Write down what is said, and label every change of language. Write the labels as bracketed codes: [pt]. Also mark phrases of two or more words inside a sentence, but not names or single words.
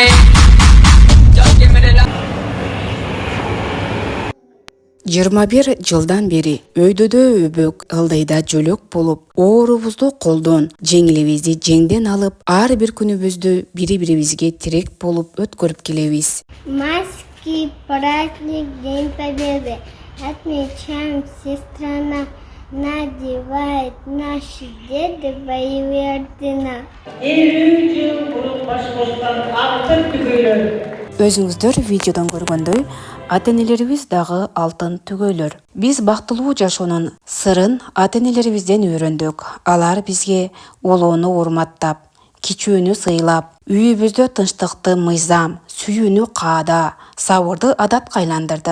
[ky] 21 жылдан бери өйдөдө өбөк, ылдыйда жөлөк болуп, оорубузду колдон, жеңилибизди жеңден алып, ар бир күнүбүздү бири-бирибизге тирек болуп өткөрүп келебиз. [ru] Майский праздник, День Победы. Отмечаем все страна. Надевают наши деды боевые ордена. [ky] Өзүңүздөр видеодон көргөндөй, ата-энелерибиз дагы алтын түгөйлөр. Биз бактылуу жашоонун сырын ата-энелерибизден үйрөндүк. Алар бизге улууну урматтап, кичүүнү сыйлап, үйүбүздө тынчтыкты мыйзам, сүйүүнү каада, сабырды адатка айландырды.